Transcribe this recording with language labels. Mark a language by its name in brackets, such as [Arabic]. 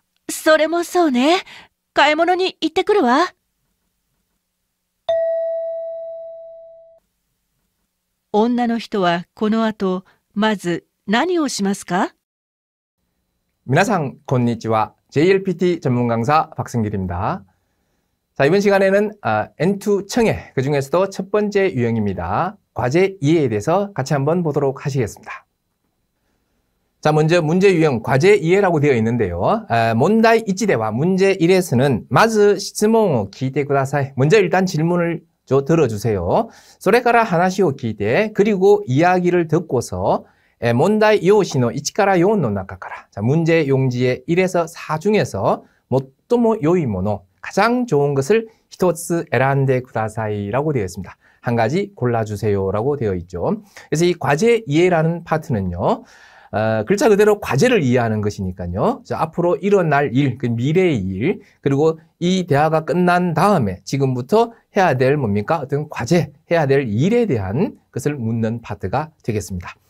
[Japanese] それもそうね。買い物に行ってくるわ。女の人はこの後、まず何をしますか？皆さん, konnichiwa. [Korean] JLPT 전문 강사 박승길입니다. 자, 이번 시간에는 N2 청해, 그 중에서도 첫 번째 유형입니다. 과제 이해에 대해서 같이 한번 보도록 하시겠습니다. 자, 먼저 문제 유형 과제 이해라고 되어 있는데요. 문제 1대와 문제 1에서는 [Japanese] まず質問を聞いてください. [Korean] 먼저 일단 질문을 들어주세요. [Japanese] それから話を聞いて [Korean] 그리고 이야기를 듣고서 문제 [Japanese] 用紙の1から4の中から [Korean] 문제 용지의 1에서 4 중에서 [Japanese] 最も良いもの, [Korean] 가장 좋은 것을 [Japanese] 一つ選んでください [Korean] 라고 되어 있습니다. 한 가지 골라주세요 라고 되어 있죠. 그래서 이 과제 이해라는 파트는요. 글자 그대로 과제를 이해하는 것이니까요. 앞으로 일어날 일, 그 미래의 일, 그리고 이 대화가 끝난 다음에 지금부터 해야 될 뭡니까? 어떤 과제, 해야 될 일에 대한 것을 묻는 파트가 되겠습니다.